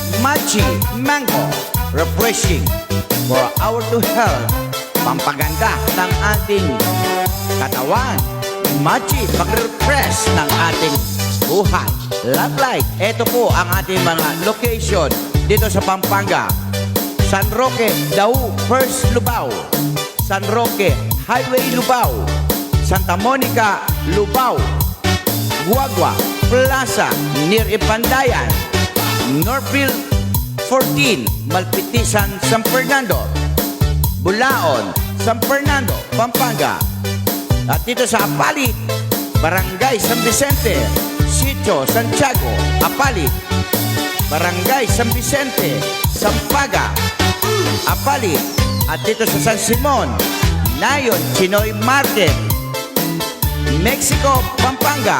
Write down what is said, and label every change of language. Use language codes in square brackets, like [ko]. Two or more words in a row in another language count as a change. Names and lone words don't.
[en] Machi Mango, refreshing for our to health. [tl] Pampaganda ng ating katawan. Machi, mag-refresh ng ating buhay. Love Light, ito po ang ating mga location dito sa Pampanga. San Roque, Dau, First Lubao. San Roque, Highway Lubao. Santa Monica, Lubao. Guagua, Plaza, near Ipandayan. Northville 14, Malpitisan, San Fernando. Bulaon, San Fernando, Pampanga. At dito sa Apalit, Barangay San Vicente, Sitio, Santiago, Apalit. Barangay San Vicente, Sampaga, Apalit. At dito sa San Simon, Nayon, Chinoy Market, Mexico, Pampanga.